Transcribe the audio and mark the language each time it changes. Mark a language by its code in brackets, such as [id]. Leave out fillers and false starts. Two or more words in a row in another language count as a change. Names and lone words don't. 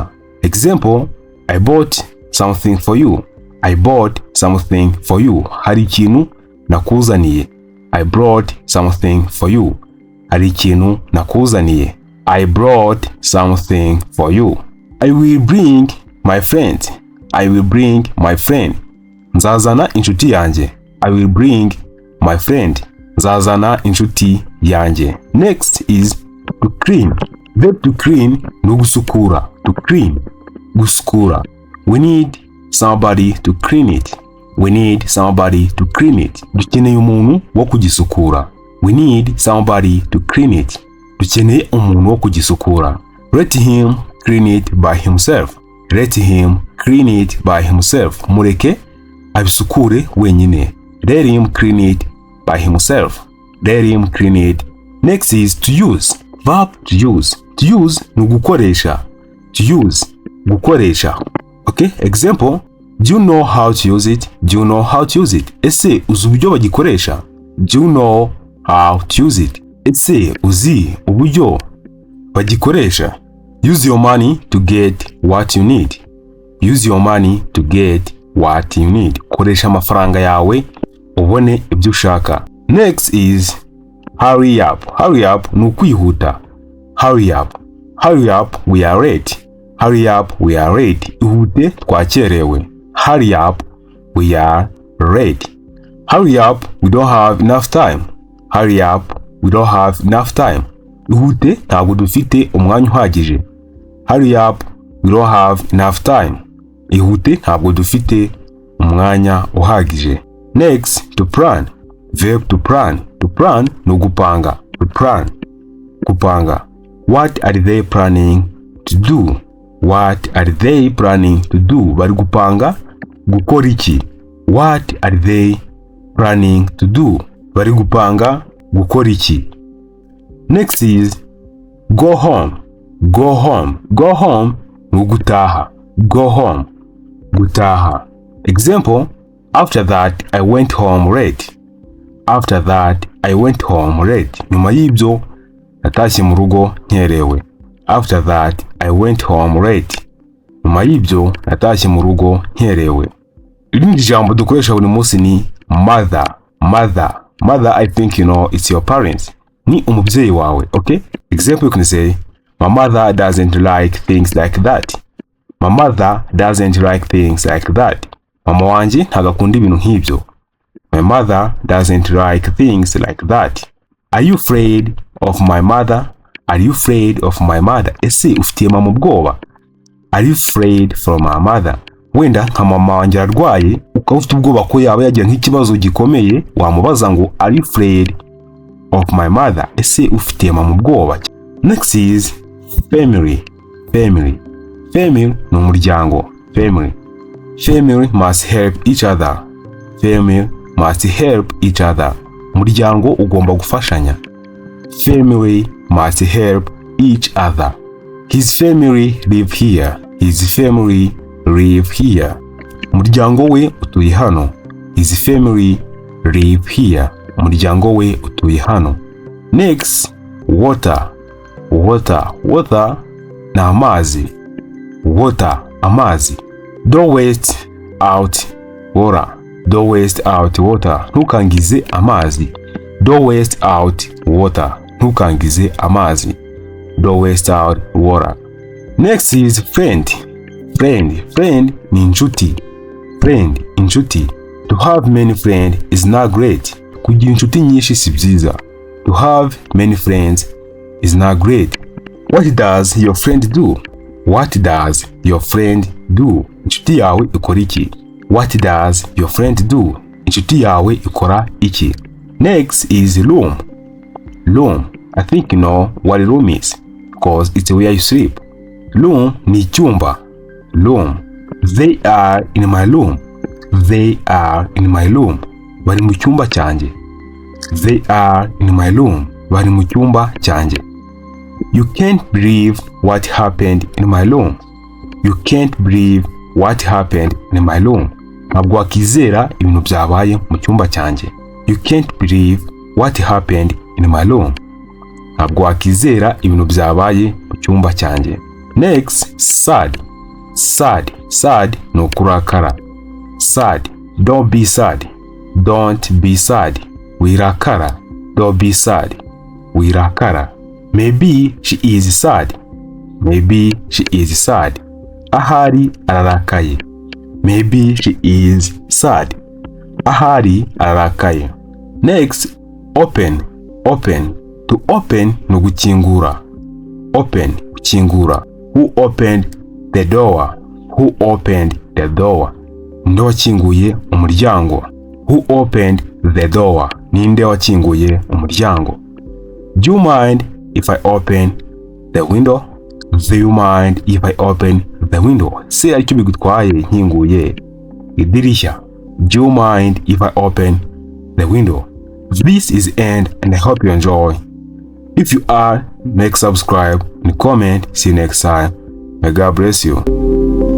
[en] Example, I bought something for you. I bought something for you. [rw] Hari ikintu nakuzaniye. [en] I brought something for you. [rw] Hari ikintu nakuzaniye. [en] I brought something for you. I will bring my friend. I will bring my friend. [rw] Nzazana inshuti yanjye. [en] I will bring my friend. [rw] Nzazana inshuti yanjye. [en] Next is to clean. Verb to clean [rw] no gusukura. [en] To clean, gusukura. We need somebody to clean it. We need somebody to clean it. [rw] Dukeneye umuntu wo kugisukura. [en] We need somebody to clean it. [rw] Dukeneye umuntu wo kugisukura. [en] Let him clean it by himself. Let him clean it by himself. [rw] Mureke abisukure wenyine. [en] Let him clean it by himself. Let him clean it. Next is to use. Verb to use. To use [rw] ni gukoresha. [en] To use, gukoresha. Okay, example, do you know how to use it? Do you know how to use it? [rw] Ese uzi uburyo bagikoresha? [en] Do you know how to use it? [rw] Ese uzi uburyo bagikoresha? [en] Use your money to get what you need. Use your money to get what you need. [rw] Koresha amafaranga yawe ubone ibyo ushaka. [en] Next is hurry up. Hurry up [rw] ni ukwihuta. [en] Hurry up. Hurry up, we are late. Hurry up, we are late. [rw] Ihute, twakerewe. [en] Hurry up, we are late. Hurry up, we don't have enough time. Hurry up, we don't have enough time. [rw] Ihute, ntabwo dufite umwanya uhagije. [en] Hurry up, we don't have enough time. [rw] Ihute, ntabwo dufite umwanya uhagije. [en] Next, to plan. Verb to plan. To plan [rw] no gupanga. [en] To plan. [rw] Gupanga. [en] What are they planning to do? What are they planning to do? [rw] Bari gupanga gukora iki? [en] What are they planning to do? [rw] Bari gupanga gukora iki? [en] Next is go home. Go home. Go home [rw] no gutaha. [en] Go home. [rw] Gutaha. [en] Example, after that I went home late. After that I went home late. [rw] Nyuma y'ibyo natashye mu rugo nkerewe. [en] After that I went home late. [rw] Nyuma y'ibyo natashye mu rugo nkerewe. Irindi jambo dukoresha buri munsi ni mother. [en] Mother. Mother, I think you know it's your parents. [rw] Ni umubyeyi wawe, [en] okay? Example, you can say, my mother doesn't like things like that. My mother doesn't like things like that. [rw] Mama wanje ntagakunda ibintu nk'ibyo. [en] My mother doesn't like things like that. Are you afraid of my mother? Are you afraid of my mother? [rw] Ese ufitiye mama ubwoba? [en] Are you afraid from my mother? [rw] Wenda nka mama wanjye arwaye ukaba ufite ubwoba ko yaba yagira nk'ikibazo gikomeye, wamubaza ngo [en] are you afraid of my mother? [rw] Ese ufitiye mama ubwoba? [en] Next is family. Family. [rw] Family ni umuryango. [en] Family. Family must help each other. Family must help each other. [rw] Umuryango ugomba gufashanya. [en] Family must help each other. His family live here. His family live here. [rw] Umuryango we utuye hano. [en] His family live here. [rw] Umuryango we utuye hano. [en] Next, water. Water. Water [rw] na amazi. [en] Water, amazi. Don't waste out water. Don't waste out water. [rw] Ntukangize amazi. [en] Don't waste out water. [rw] Ntukangize amazi. [en] Don't waste out water. Next is friend. Friend. Friend [rw] ni inshuti. [en] Friend, inshuti. To have many friends is not great. [rw] Kugira inshuti nyinshi si byiza. [en] To have many friends is not great. What does your friend do? What does your friend do? [rw] Inshuti yawe ikora iki? [en] What does your friend do? [rw] Inshuti yawe ikora iki? [en] Next is room. Room. I think you know what a room is because it's where you sleep. Room [rw] ni chumba. [en] Room. They are in my room. They are in my room. [rw] Bari mu cyumba cyanjye. [en] They are in my room. [rw] Bari mu cyumba cyanjye. [en] You can't believe what happened in my room. You can't believe what happened in my room. [rw] Ntabwo wakizera ibintu byabaye mu cyumba cyanjye. [en] You can't believe what happened in my room. [rw] Ntabwo wakizera ibintu byabaye mu cyumba cyanjye. [en] Next, sad. Sad. Sad [rw] ni ukurakara. [en] Sad. Don't be sad. Don't be sad. Wirakara. Don't be sad. Wirakara. Maybe she is sad. Maybe she is sad. [rw] Ahari ararakaye. [en] Maybe she is sad. [rw] Ahari ararakaye. [en] Next, open. Open. To open [rw] no gukingura. [en] Open, gukingura. Who opened the door? Who opened the door? [rw] Ninde wakinguye umuryango? [en] Who opened the door? [rw] Ninde wakinguye umuryango? [en] Do you mind if I open the window? Do you mind if I open the window? [rw] Se aricyo bigutwaye nkinguye idirishya. [en] Do you mind if I open the window? This is the end and I hope you enjoy. If you are, make subscribe and comment. See you next time. May God bless you.